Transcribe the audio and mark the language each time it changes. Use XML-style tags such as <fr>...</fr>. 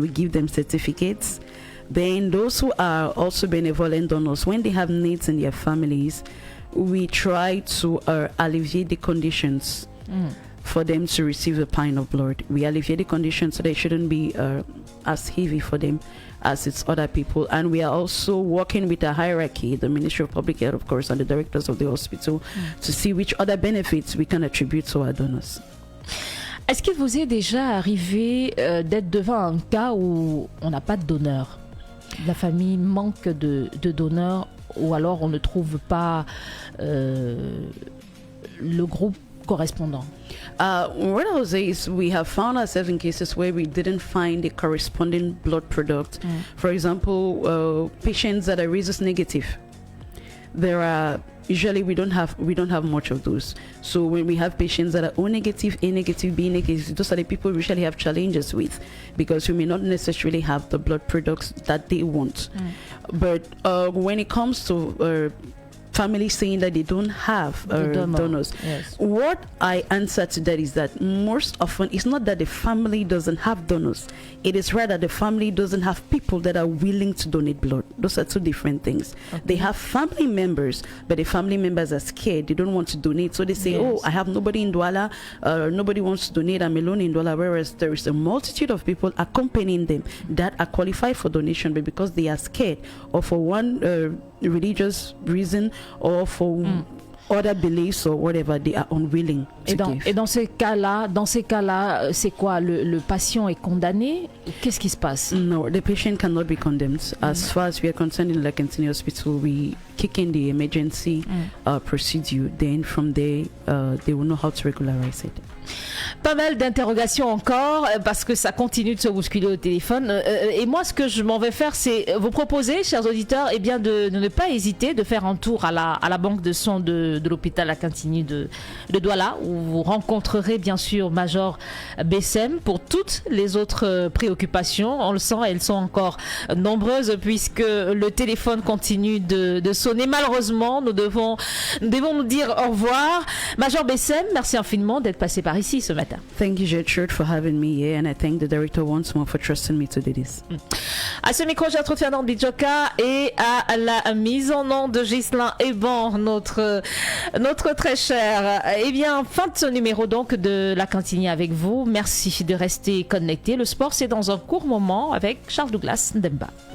<en>We give them certificates. Then those who are also benevolent donors, when they have needs in their families, we try to alleviate the conditions for them to receive a pint of blood. We alleviate the conditions so they shouldn't be as heavy for them as it's other people. And we are also working with a hierarchy, the Ministry of Public Health, of course, and the directors of the hospital to see which other benefits we can attribute to our donors.</en> <fr>Est-ce qu'il vous est déjà arrivé d'être devant un cas où on n'a pas de donneur? La famille manque de donneurs ou alors on ne trouve pas le groupe correspondant?</fr> <en>What I would say is we have found ourselves in cases where we didn't find a corresponding blood product. For example, patients that are rhesus negative. There are usually we don't have much of those. So when we have patients that are O negative, A negative, B negative, those are the people we usually have challenges with because we may not necessarily have the blood products that they want. But when it comes to families saying that they don't have donors, yes. What I answer to that is that most often it's not that the family doesn't have donors, it is rather the family doesn't have people that are willing to donate blood. Those are two different things. Okay. They have family members, but the family members are scared, they don't want to donate, so they say, yes. Oh, I have nobody in Douala, nobody wants to donate, I'm alone in Douala, whereas there is a multitude of people accompanying them that are qualified for donation, but because they are scared or for one religious reason or for other beliefs or whatever, they are unwilling to give.</en> <fr>Et dans ces cas-là, c'est quoi? Le patient est condamné? Qu'est-ce qui se passe?</fr> <en>No, the patient cannot be condemned. As far as we are concerned in Lakentini Hospital, we kick in the emergency procedure. Then from there, they will know how to regularize it.</en> <fr>Pas mal d'interrogations encore parce que ça continue de se bousculer au téléphone et moi ce que je m'en vais faire c'est vous proposer, chers auditeurs, eh bien de ne pas hésiter de faire un tour à la banque de sang de l'hôpital Lakentini de Douala où vous rencontrerez bien sûr Major Bessem pour toutes les autres préoccupations. On le sent, elles sont encore nombreuses puisque le téléphone continue de sonner. Malheureusement, nous devons nous dire au revoir. Major Bessem, merci infiniment d'être passé par ici ce matin.</fr> <en>Thank you, Gertrude, for having me here, and I thank the director once more for trusting me to do this.</en> <fr>À ce micro, j'ai retrouvé Fernand Bidjoka et à la mise en nom de Ghislain Eban, notre très cher. Eh bien, fin de ce numéro donc de Lakentini avec vous. Merci de rester connecté. Le sport, c'est dans un court moment avec Charles Douglas Ndemba.</fr>